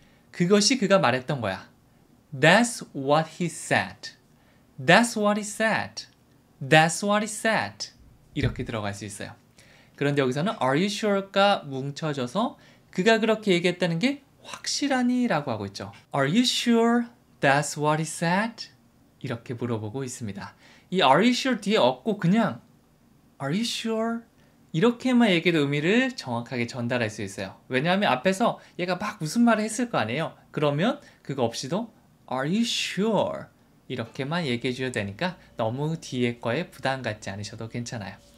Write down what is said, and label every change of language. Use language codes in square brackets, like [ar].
[ko] 그것이 그가 말했던 거야. [en] That's what he said. That's what he said. That's what he said. [ko] 이렇게 들어갈 수 있어요. 그런데 여기서는 [en] Are you sure [ko] 가 뭉쳐져서 그가 그렇게 얘기했다는 게 확실하니? 라고 하고 있죠. [en] Are you sure that's what he said? [ko] 이렇게 물어보고 있습니다. 이 [en] Are you sure [ko] 뒤에 없고 그냥 Are you sure? 이렇게만 얘기해도 의미를 정확하게 전달할 수 있어요. 왜냐하면 앞에서 얘가 막 무슨 말을 했을 거 아니에요. 그러면 그거 없이도 [en] Are you sure? [ko] 이렇게만 얘기해 줘야 되니까 너무 뒤에 거에 부담 갖지 않으셔도 괜찮아요.